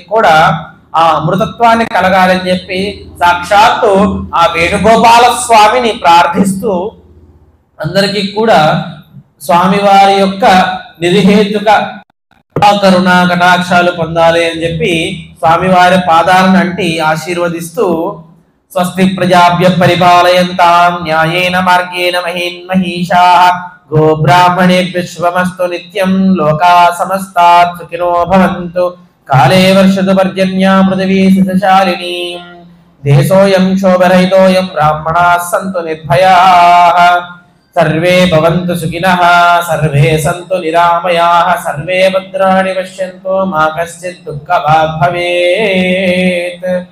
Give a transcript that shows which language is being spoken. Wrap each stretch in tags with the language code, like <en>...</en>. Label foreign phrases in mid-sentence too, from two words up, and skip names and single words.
<te>కూడా ఆ అమృతత్వాన్ని కలగాలని చెప్పి సాక్షాత్తు ఆ వేణుగోపాల స్వామిని ప్రార్థిస్తూ అందరికీ కూడా స్వామివారి యొక్క నిర్హేతుక కరుణ కటాక్షాలు పొందాలి అని చెప్పి స్వామివారి పాదాలను అంటి ఆశీర్వదిస్తూ</te> <sa>స్వస్తి ప్రజాభ్య పరిపాలయంతాం న్యాయేన మార్గేణ మహీన్మహీషాః గోబ్రాహ్మణేభ్యః శుభమస్తు నిత్యం లోకా సమస్తాః సుఖినో భవంతు కాలే వర్షతు పర్జన్యా పృథివీ సుఖశాలినీ దేశోయం శోభరహితోయం బ్రాహ్మణాః సంతు నిర్భయాః సర్వే భవంతు సుఖినః సర్వే సంతు నిరామయాః సర్వే భద్రాణి పశ్యంతు మా కశ్చిత్ దుఃఖభాగ్ భవేత్.</sa>